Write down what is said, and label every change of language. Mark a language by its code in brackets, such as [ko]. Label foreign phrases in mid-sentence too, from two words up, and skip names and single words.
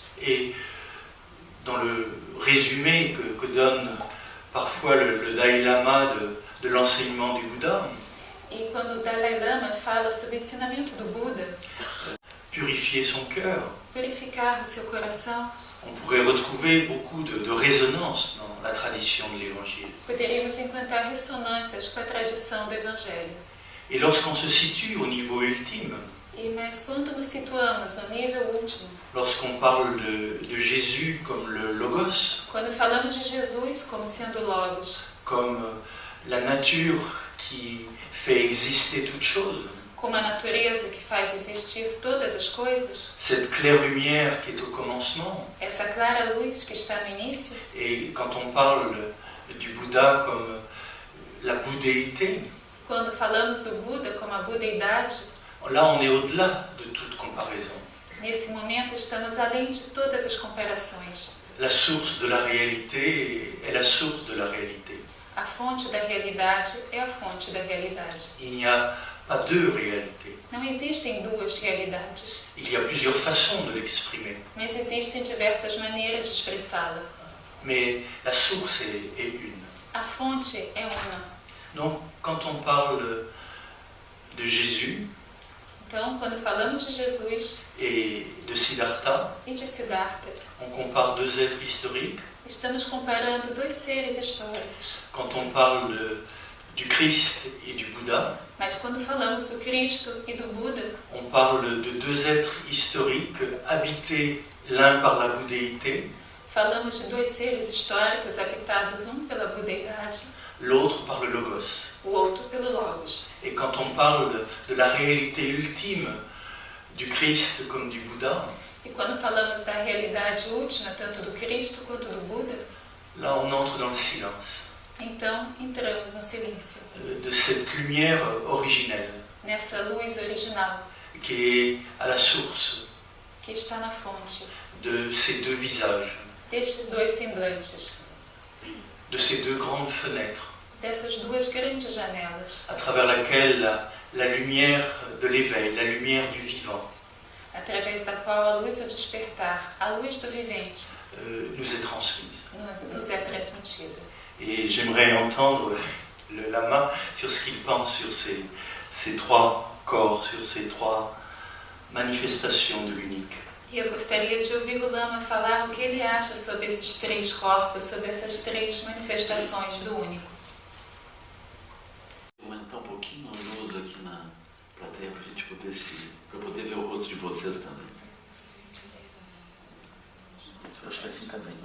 [fr] Et dans le résumé que donne parfois le Dalai Lama de l'enseignement du Bouddha, [pt] E quando o Dalai Lama fala sobre o ensinamento do Buda, [fr] purifier son cœur, [pt] purificar o seu coração, [fr] on pourrait retrouver beaucoup de résonance dans la tradition de l'Évangile. [pt] poderíamos encontrar ressonâncias com a tradição do Evangelho. [fr] Et lorsqu'on se situe au niveau ultime, [pt] Mas quando nos situamos no nível último, [fr] lorsqu'on parle de Jésus comme le Logos, [pt] quando falamos de Jesus como sendo Logos, [fr] comme la nature qui fait exister toute chose, [pt] como a natureza que faz existir todas as coisas, [fr] cette claire lumière qui est au commencement, [pt] essa clara luz que está no início, [fr] et quand on parle du Bouddha comme la bouddhéité, [pt] quando falamos do Buda como a budeidade, [fr] là on est au-delà de toute comparaison. [pt] nesse momento estamos além de todas as comparações. [fr] La source de la réalité est la source de la réalité. [pt] A fonte da realidade é a fonte da realidade. [fr] Il n'y a pas deux réalités. [pt] Não existem duas realidades, [fr] Il y a plusieurs façons de l'exprimer. [pt] mas existem diversas maneiras de expressá-la. [fr] Mais la source est une. [pt] A fonte é uma. [fr] Donc, quand on parle de Jésus [pt] Então, quando falamos de Jesus [fr] et de Siddhartha, [pt] e de Siddhartha, [fr] on compare deux êtres historiques. [pt] estamos comparando dois seres históricos. [fr] Quand on parle du Christ et du Bouddha, [pt] Mas quando falamos do Cristo e do Buda, [fr] on parle de deux êtres historiques habités l'un par la bouddhéité, [pt] falamos de dois seres históricos habitados, um pela budeidade, [fr] l'autre par le Logos. [pt] o outro pelo Logos. [fr] Et quand on parle de la réalité ultime du Christ comme du Bouddha, [pt] E quando falamos da realidade última, tanto do Cristo quanto do Buda, [fr] là on entre dans le silence, [pt] então entramos no silêncio, [fr] de cette lumière originelle [pt] nessa luz original, [fr] qui est à la source [pt] que está na fonte, [fr] de ces deux visages, [pt] destes dois semblantes, [fr] de ces deux grandes fenêtres [pt] dessas duas grandes janelas, [fr] à travers laquelle la lumière de l'éveil, la lumière du vivant, [pt] através da qual a luz do despertar, a luz do vivente, [fr] nous est transmise. [pt] nos é transmitida. [fr] Et j'aimerais entendre le lama sur ce qu'il pense sur ces trois corps, sur ces trois manifestations de l'unique. [pt] E eu gostaria de ouvir o Lama falar o que ele acha sobre esses três corpos, sobre essas três manifestações do único. Vou aumentar um pouquinho a luz aqui na plateia para a gente poder para poder ver o rosto de vocês também. Isso, eu acho que assim está bem.